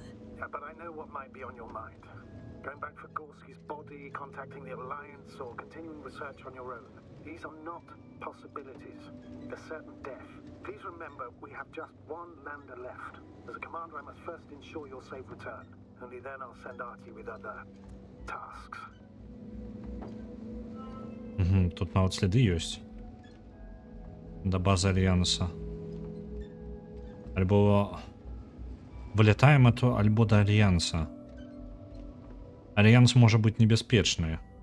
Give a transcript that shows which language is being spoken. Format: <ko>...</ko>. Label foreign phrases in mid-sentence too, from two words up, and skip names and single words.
<en>But I know what might be on your mind. Going back for Gorski's body, contacting the Alliance, or continuing research on your own. These are not possibilities. They're certain death. Please remember, we have just one lander left. As a commander, I must first ensure your safe return. Only then I'll send Artie with other tasks.</en> <be>Тут нават сліды ёсць. Да базы Альянса. Альбо... Вылетаем альбо да Альянса. Альянс можа быць небяспечны.</be>